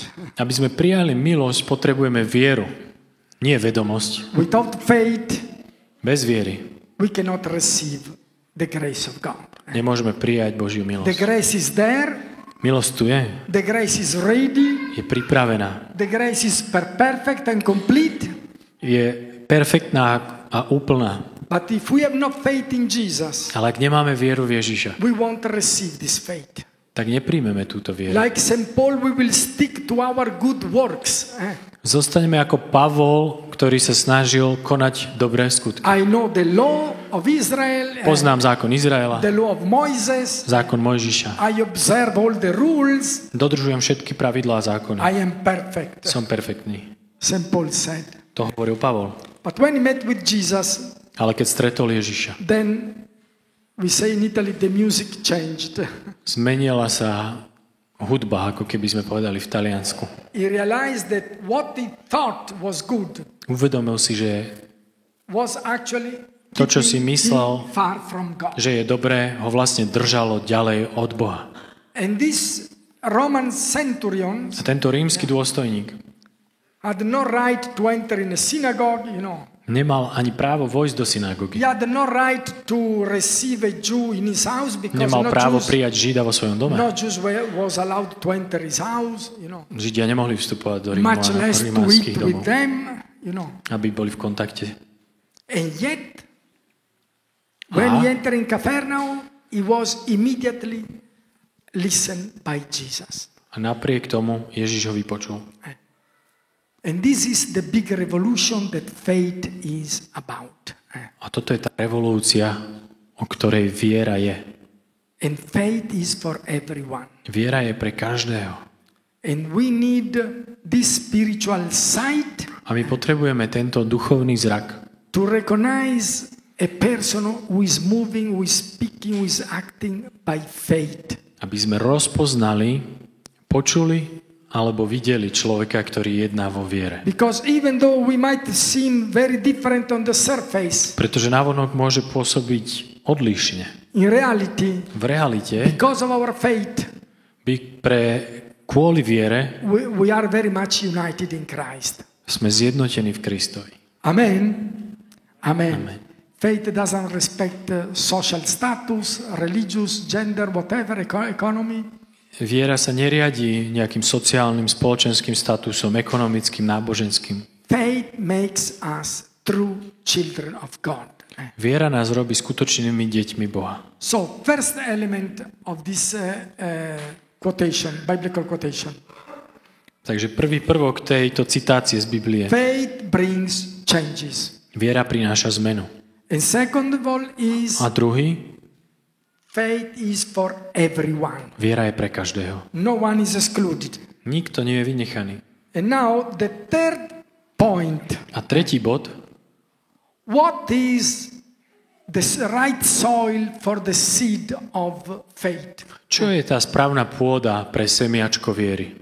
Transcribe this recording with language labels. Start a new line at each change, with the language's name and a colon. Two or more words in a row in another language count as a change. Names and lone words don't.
Slovak: Aby sme prijali milosť, potrebujeme vieru, nie vedomosť.
English: Without faith,
Slovak: Bez viery
English: we cannot receive the grace of God.
Slovak: nemôžeme prijať Božiu
English: The
Slovak: milosť.
English: grace is there,
Slovak: Milosť tu je,
English: the grace is ready,
Slovak: je pripravená,
English: the grace is perfect and complete.
Slovak: je perfektná a úplná.
English: But if we have no faith in Jesus,
Slovak: Ale ak nemáme vieru v Ježiša,
English: we won't receive this faith.
Slovak: tak nepríjmeme túto vieru.
English: Like St. Paul, we will stick to our good works.
Slovak: Zostaneme ako Pavol, ktorý sa snažil konať dobré skutky.
English: I know the law of Israel,
Slovak: Poznám zákon Izraela,
English: the law of Moses.
Slovak: zákon Mojžiša.
English: I observe all the rules.
Slovak: Dodržujem všetky pravidlá zákona.
English: I am perfect,
Slovak: Som perfektný.
English: St. Paul said.
Slovak: To hovoril Pavol.
English: But when he met with Jesus,
Slovak: Ale keď stretol Ježiša,
English: then we say in Italy the music changed.
Slovak: zmenila sa hudba, ako keby sme povedali v Taliansku.
English: He realized that what he thought was good
Slovak: Uvedomil si, že
English: was actually
Slovak: to, čo si
English: keeping
Slovak: myslel,
English: him far from God.
Slovak: že je dobré, ho vlastne držalo ďalej od Boha.
English: And this Roman centurion
Slovak: A tento rímsky dôstojník
English: had no right to enter in a synagogue, you know.
Slovak: nemal ani právo vojsť do synagógy.
English: He had no right to receive a Jew in his house, because
Slovak: Nemal
English: no
Slovak: právo
English: Jews,
Slovak: prijať Žida vo svojom dome.
English: no Jews was allowed to enter his house, you know.
Slovak: Židia nemohli vstupovať do Rímu
English: Much
Slovak: a
English: less to
Slovak: rímskych
English: eat with
Slovak: domov,
English: them, you know.
Slovak: aby boli v kontakte.
English: And yet, When he entered in Capernaum, he was immediately listened by Jesus.
Slovak: A napriek tomu Ježiš ho vypočul.
English: And this is the big revolution that faith is about.
Slovak: A toto je tá revolúcia, o ktorej viera je.
English: And faith is for everyone.
Slovak: Viera je pre každého.
English: And we need this spiritual sight
Slovak: A my potrebujeme tento duchovný zrak,
English: to recognize a person who is moving, who is speaking, who is acting by faith.
Slovak: aby sme rozpoznali, počuli alebo videli človeka, ktorý jedná vo viere.
English: Because even though we might seem very different on the surface,
Slovak: Pretože navonok môže pôsobiť odlišne.
English: in reality,
Slovak: V realite
English: because of our faith,
Slovak: kvôli viere
English: we are very much united in Christ.
Slovak: sme zjednotení v Kristovi. Amen. Amen. Amen.
English: Faith doesn't respect social status, religious, gender, whatever, economy.
Slovak: Viera sa neriadi nejakým sociálnym, spoločenským statusom, ekonomickým, náboženským.
English: Faith makes us true children of God.
Slovak: Viera nás robí skutočnými deťmi Boha.
English: So, first element of this quotation, biblical quotation.
Slovak: Takže prvý prvok tejto citácie z Biblie.
English: Faith brings changes.
Slovak: Viera prináša zmenu.
English: And second of all is
Slovak: A druhý,
English: faith is for everyone.
Slovak: viera je pre každého.
English: No one is excluded.
Slovak: Nikto nie je vynechaný.
English: And now the third point.
Slovak: A tretí bod,
English: What is the right soil for the seed of faith?
Slovak: čo je tá správna pôda pre semiačko viery?